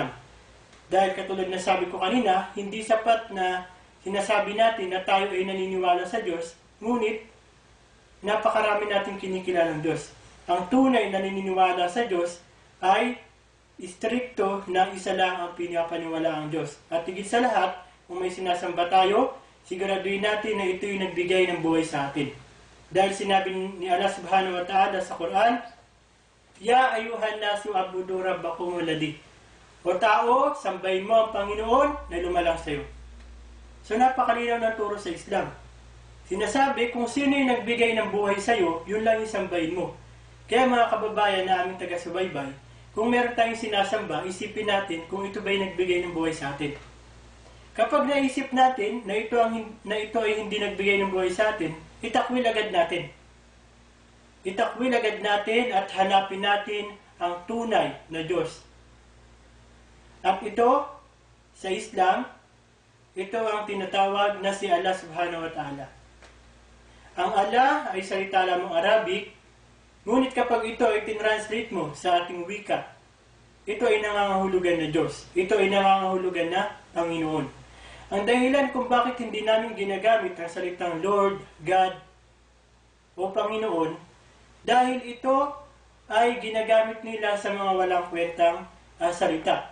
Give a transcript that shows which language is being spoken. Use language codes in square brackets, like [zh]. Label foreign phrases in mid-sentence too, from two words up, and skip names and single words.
[tl] Dahil katulad na sabi ko kanina, hindi sapat na sinasabi natin na tayo ay naniniwala sa Diyos, ngunit napakarami natin kinikilalang Diyos. Ang tunay na naniniwala sa Diyos ay istrikto na isa lang ang pinapaniwala ang Diyos. At higit sa lahat, kung may sinasamba tayo, siguraduhin natin na ito yung nagbigay ng buhay sa atin. Dahil sinabi ni Allah [ar] سبحانه وتعالى [tl] sa Quran, [ar] يا أيها الناس اعبدوا ربكم الذي. [tl] O tao, sambahin mo ang Panginoon na lumalang sa iyo. So napakalinaw ng turo sa Islam. Sinasabi kung sino yung nagbigay ng buhay sa iyo, yun lang yung sambahin mo. Kaya mga kababayan na aming taga-subaybay, kung meron tayong sinasamba, isipin natin kung ito ba yung nagbigay ng buhay sa atin. Kapag naisip natin na ito ay hindi nagbigay ng buhay sa atin, itakwil agad natin. Itakwil agad natin at hanapin natin ang tunay na Diyos. At ito, sa Islam, ito ang tinatawag na si Allah [ar] سبحانه وتعالى. [tl] Ang Allah ay salita lamang Arabic, ngunit kapag ito ay tinranslate mo sa ating wika, ito ay nangangahulugan na Diyos. Ito ay nangangahulugan na Panginoon. Ang dahilan kung bakit hindi namin ginagamit ang salitang Lord, God, o Panginoon, dahil ito ay ginagamit nila sa mga walang kwentang salita.